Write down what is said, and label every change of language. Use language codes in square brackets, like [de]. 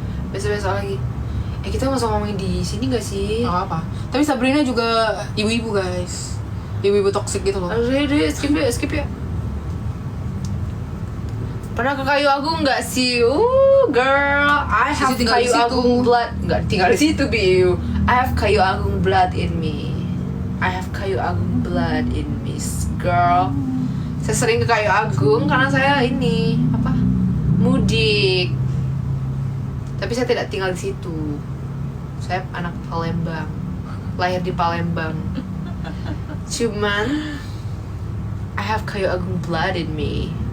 [id] Besok lagi. Kita mau ngomongin di sini gak sih? Gak apa. Tapi Sabrina juga ibu-ibu guys. Ibu-ibu toksik gitu loh. Udah skip ya. Pernah ke Kayu Agung nggak sih? [en] Girl, I have Kayu Agung blood. [id] Nggak tinggal di situ, Biu. [en] I have Kayu Agung blood in me. I have Kayu Agung blood in me, girl. [id] Saya sering ke Kayu Agung karena saya ini apa? Mudik. Tapi saya tidak tinggal di situ. Saya anak Palembang, lahir di Palembang. [en] Cuman I have Kayu Agung blood in me.